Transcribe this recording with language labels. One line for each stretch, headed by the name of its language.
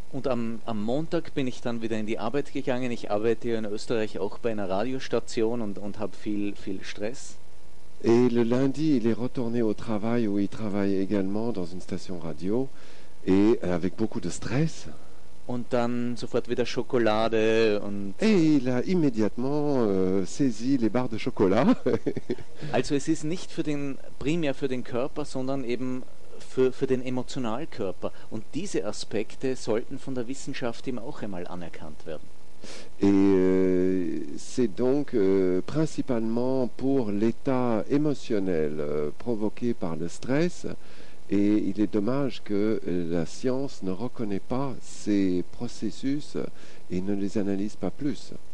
German: Und am Montag bin ich dann wieder in die Arbeit gegangen. Ich arbeite in Österreich auch bei einer Radiostation und habe viel Stress.
French: Et le lundi, il est retourné au travail où il travaille également dans une station radio et avec beaucoup de stress.
German: Und dann sofort wieder Schokolade und...
French: Et il a immédiatement saisi les barres de chocolat.
German: Also es ist nicht primär für den Körper, sondern eben für den Emotionalkörper. Und diese Aspekte sollten von der Wissenschaft eben auch einmal anerkannt werden.
French: Et c'est donc principalement pour l'état émotionnel provoqué par le stress... Et il est dommage que la science ne reconnaît pas ces processus et ne les analyse pas plus.